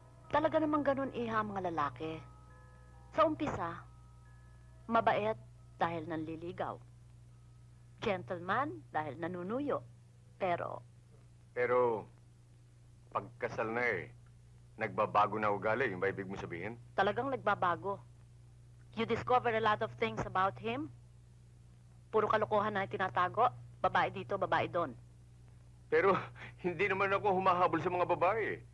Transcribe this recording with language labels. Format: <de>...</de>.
<tl>Talaga naman ganun, Iha, mga lalaki. Sa umpisa, mabait dahil nanliligaw. Gentleman dahil nanunuyo. Pero, pagkasal na nagbabago na ugali, yung ba ibig mo sabihin? talagang nagbabago.</tl> <en>You discover a lot of things about him.</en> <tl>Puro kalokohan na tinatago. Babae dito, babae doon. Pero hindi naman ako humahabol sa mga babae.</tl>